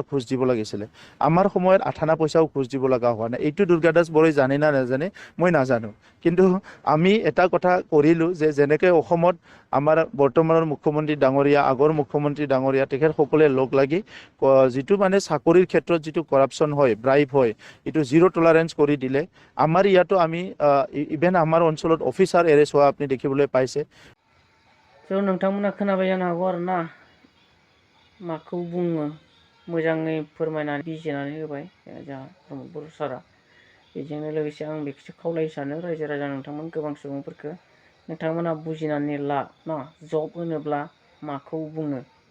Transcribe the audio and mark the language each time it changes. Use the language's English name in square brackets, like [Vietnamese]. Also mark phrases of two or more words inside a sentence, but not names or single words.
[Assamese] ঘোষ দিব লাগিছিলে আমাৰ সময়ত 8 পইচাও ঘোষ দিব লগা হোৱা নাই এইটো দুৰ্গাদাস বৰাই জানে না নাজানে মই নাজানো কিন্তু আমি এটা কথা কৰিলোঁ যে যেনেকৈ অসমত আমাৰ বৰ্তমানৰ মুখ্যমন্ত্ৰী ডাঙৰীয়া আগৰ মুখ্যমন্ত্ৰী ডাঙৰীয়া তেখেতসকলে লগ লাগি যিটো মানে চাকৰিৰ ক্ষেত্ৰত যিটো কৰাপশ্যন হয় ব্ৰাইব হয় এইটো [English] zero tolerance [Assamese] কৰি দিলে আমাৰ ইয়াতো আমি ইভেন আমাৰ অঞ্চলত অফিচাৰ এৰেষ্ট হোৱা আপুনি দেখিবলৈ পাইছে [Bodo] स' नोंथांमोना खोनाबाय जानो हागौ आरोना माखौ बुङो मोजाङै फोरमायनानै बिजिरनानै होबाय जोंहा प्रमद बर' सारा बेजोंनो लोगोसे आं बेखौसो खावलायनो सानो रायजो राजा नोंथांमोन गोबां सुबुंफोरखौ नोंथांमोना बुजिनानै ला ना जब होनोब्ला माखौ बुङो